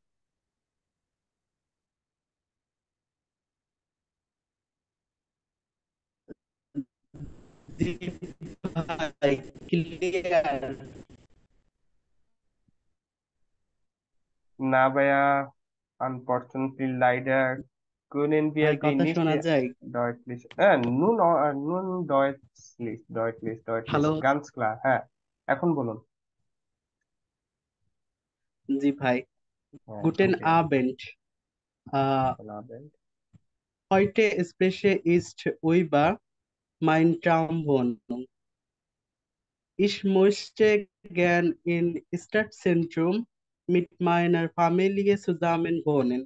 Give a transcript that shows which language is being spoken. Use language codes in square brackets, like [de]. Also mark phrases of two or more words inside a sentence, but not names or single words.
[bn] জি ভাই, ক্লিয়ার। না ভাইয়া, আনফরচুনেটলি [de] leider können wir [bn] ভাই [de] die [bn] কথা [de] nicht [bn] শোনা যায়? [de] deutlich nun deutlich [bn] হ্যালো। [de] ganz klar, [bn] হ্যাঁ এখন বলুন। জি ভাই, হ্যাঁ [de] গুটেন [bn] ওকে। [de] আবেন্ড। Heute spreche ich über mein Traumwohnung. Ich möchte gern im Stadtzentrum mit meiner Familie zusammen wohnen.